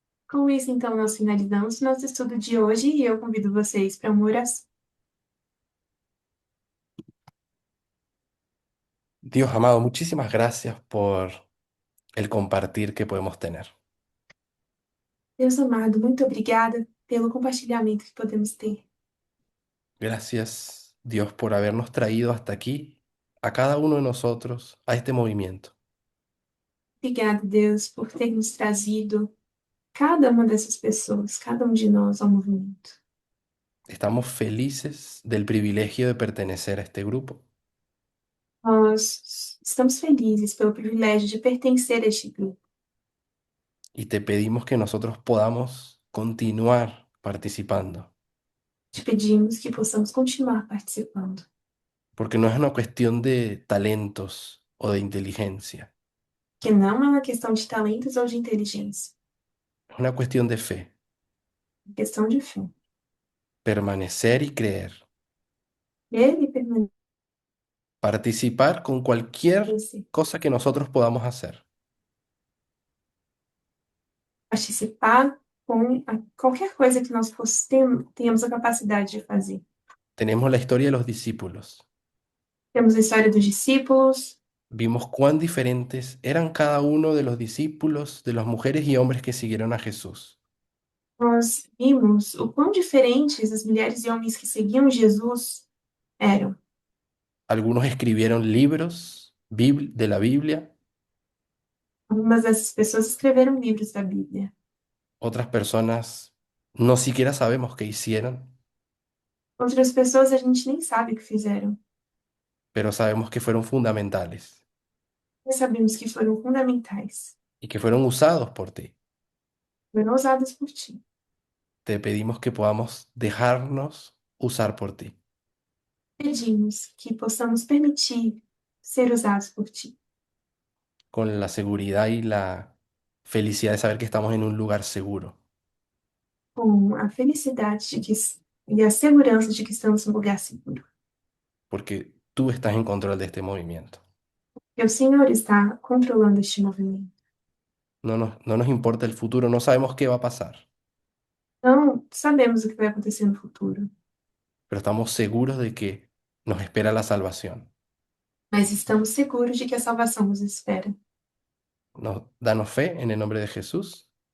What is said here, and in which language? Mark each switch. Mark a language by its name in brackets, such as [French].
[Portuguese] Com isso, então, nós finalizamos nosso estudo de hoje e eu convido vocês para uma oração. [Spanish] Dios amado, muchísimas gracias por el compartir que podemos tener. [Portuguese] Deus amado, muito obrigada pelo compartilhamento que podemos ter. [Spanish] Gracias, Dios, por habernos traído hasta aquí, a cada uno de nosotros, a este movimiento. [Portuguese] Obrigada, Deus, por ter nos trazido cada uma dessas pessoas, cada um de nós ao movimento. [Spanish] Estamos felices del privilegio de pertenecer a este grupo [Portuguese] Nós estamos felizes pelo privilégio de pertencer a este grupo [Spanish] y te pedimos que nosotros podamos continuar participando, [Portuguese] te pedimos que possamos continuar participando, [Spanish] porque no es una cuestión de talentos o de inteligencia, [Portuguese] que não é uma questão de talentos ou de inteligência, [Spanish] es una cuestión de fe, [Portuguese] é questão de fé. [Spanish] permanecer y creer, [Portuguese] Ele permanece, [Spanish] participar con cualquier cosa que nosotros podamos hacer. [Portuguese] participar com qualquer coisa que nós tenhamos a capacidade de fazer. [Spanish] Tenemos la historia de los discípulos. [Portuguese] Temos a história dos discípulos, [Spanish] Vimos cuán diferentes eran cada uno de los discípulos, de las mujeres y hombres que siguieron a Jesús. [Portuguese] nós vimos o quão diferentes as mulheres e homens que seguiam Jesus eram. [Spanish] Algunos escribieron libros de la Biblia, [Portuguese] Algumas dessas pessoas escreveram livros da Bíblia. [Spanish] otras personas no siquiera sabemos qué hicieron, [Portuguese] Outras pessoas a gente nem sabe o que fizeram, [Spanish] pero sabemos que fueron fundamentales [Portuguese] mas sabemos que foram fundamentais, [Spanish] y que fueron usados por ti. [Portuguese] foram usadas por ti. [Spanish] Te pedimos que podamos dejarnos usar por ti, [Portuguese] Pedimos que possamos permitir ser usados por ti, [Spanish] con la seguridad y la felicidad de saber que estamos en un lugar seguro, [Portuguese] com a felicidade e a segurança de que estamos num lugar seguro. [Spanish] porque tú estás en control de este movimiento. [Portuguese] E o Senhor está controlando este movimento. [Spanish] No nos importa el futuro, no sabemos qué va a pasar, [Portuguese] Não sabemos o que vai acontecer no futuro, [Spanish] pero estamos seguros de que nos espera la salvación. [Portuguese] mas estamos seguros de que a salvação nos espera. [Spanish] Danos fe en el nombre de Jesús.